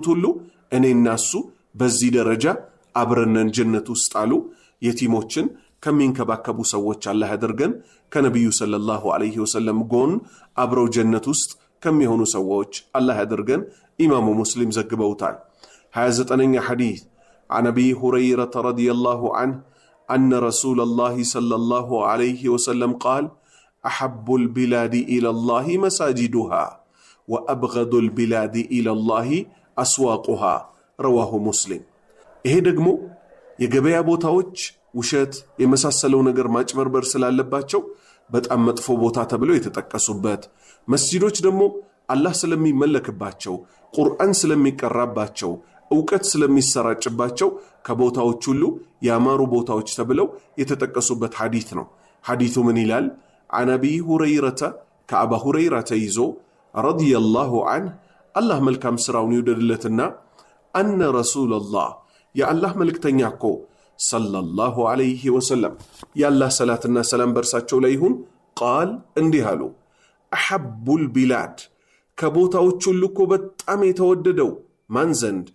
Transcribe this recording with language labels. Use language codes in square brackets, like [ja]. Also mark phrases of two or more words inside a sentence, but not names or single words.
[am] ሁሉ እኔና እሱ በዚህ ደረጃ አብረነን ጀነት ውስጥ አሉ። የቲሞችን ከሚንከባከቡ ሰዎች አላህ ያደርገን። ከነቢዩ [ar] صلى الله عليه وسلم [am] ጎን አብረው ጀነት ውስጥ ከሚሆኑ ሰዎች አላህ ያደርገን። ኢማሙ ሙስሊም ዘግበውታል። 29ኛ ሐዲስ [ar] عن أبي هريرة رضي الله عنه أن رسول الله صلى الله عليه وسلم قال أحب البلاد إلى الله مساجدها وأبغض البلاد إلى الله أسواقها رواه مسلم። [am] ይሄ ደግሞ የገበያ ቦታዎች ውሸት የመሳሰለው ነገር ማጭበርበር ስላለባቸው በጣም መጥፎ ቦታ ተብለው የተጠቀሱበት፣ መስጂዶች ደግሞ አላህ ስለሚመለክባቸው ቁርአን ስለሚቀራባቸው ዕውቀት ስለሚሰራጭባቸው ከቦታዎች ሁሉ ያማሩ ቦታዎች ተብለው የተጠቀሱበት ሐዲስ ነው። ሐዲሱ ምን ይላል? [ar] عن أبي هريرة [am] ከአባ ሁረይራ ተይዞ [ar] رضي الله عنه [am] አላህ መልካም ስራውን ይውደድለትና [ar] أن رسول الله [am] የአላህ መልእክተኛ እኮ [ar] صلى الله عليه وسلم [am] የአላህ ሰላትና ሰላም በርሳቸው ላይ ይሁን ቃል እንዲህ አሉ። [ar] أحب البلاد [am] ከቦታዎች ሁሉ እኮ በጣም የተወደደው ማን ዘንድ?